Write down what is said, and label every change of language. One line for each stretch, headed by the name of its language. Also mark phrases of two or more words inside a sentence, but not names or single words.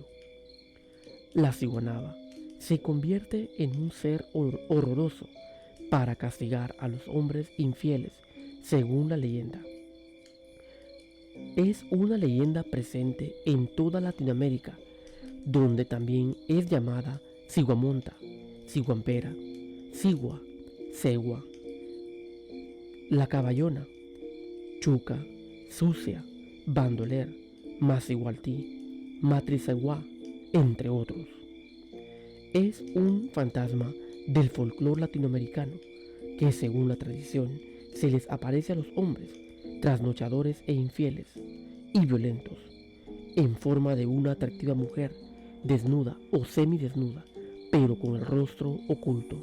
Spanish: La ciguanaba se convierte en un ser horroroso para castigar a los hombres infieles, según la leyenda. Es una leyenda presente en toda Latinoamérica, donde también es llamada ciguamonta, ciguampera, cigua, cegua, la caballona, chuca, sucia, bandoler, macigualtí, matrizaguá, entre otros. Es un fantasma del folclore latinoamericano que, según la tradición, se les aparece a los hombres trasnochadores e infieles y violentos en forma de una atractiva mujer desnuda o semidesnuda, pero con el rostro oculto.